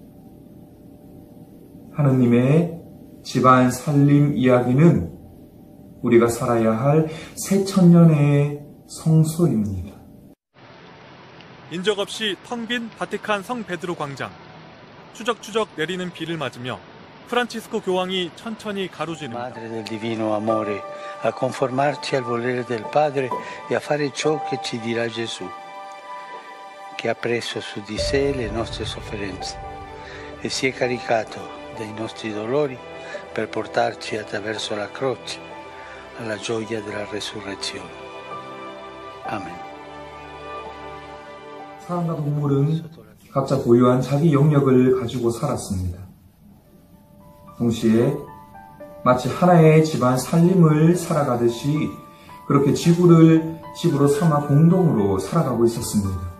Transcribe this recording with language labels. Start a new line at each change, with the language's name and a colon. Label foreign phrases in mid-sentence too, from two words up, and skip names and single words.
Korean: 하느님의 집안 살림 이야기는 우리가 살아야 할 새천년의 성소입니다. 인적 없이 텅 빈 바티칸 성 베드로 광장. 추적추적 내리는 비를 맞으며 프란치스코 교황이 천천히 가로지릅니다.
Italian: Madre del divino amore, a conformarci al volere del Padre e a fare ciò che ci dirà Gesù, che ha preso su di sé le nostre sofferenze e si è caricato dei nostri dolori per portarci attraverso la croce alla gioia della resurrezione. Amen.
Korean: 사람과 동물은 각자 고유한 자기 영역을 가지고 살았습니다. 동시에 마치 하나의 집안 살림을 살아가듯이 그렇게 집으로 삼아 공동으로 살아가고 있었습니다.